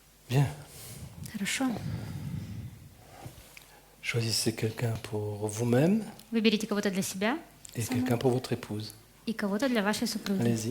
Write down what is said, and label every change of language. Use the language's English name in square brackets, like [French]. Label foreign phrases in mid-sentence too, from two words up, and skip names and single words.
[French] Bien. [Russian] Хорошо. [French] Choisissez quelqu'un pour vous-même [Russian] Выберите кого-то для себя [French] et [Russian] самой [French] quelqu'un pour votre épouse. [Russian] и кого-то для вашей супруги. [French] Allez-y.